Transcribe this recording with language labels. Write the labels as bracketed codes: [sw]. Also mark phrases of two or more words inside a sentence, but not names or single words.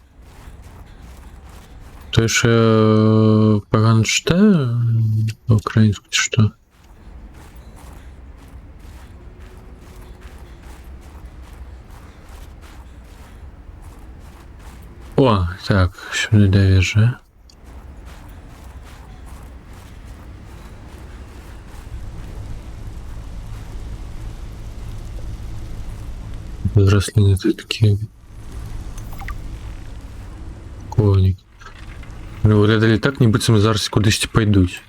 [ru] То есть погано читаю по-украински, что? О, так, сюда довяжу. [uk] Рослини це такі коник. Виглядали так, ніби це зараз кудись пойдуть.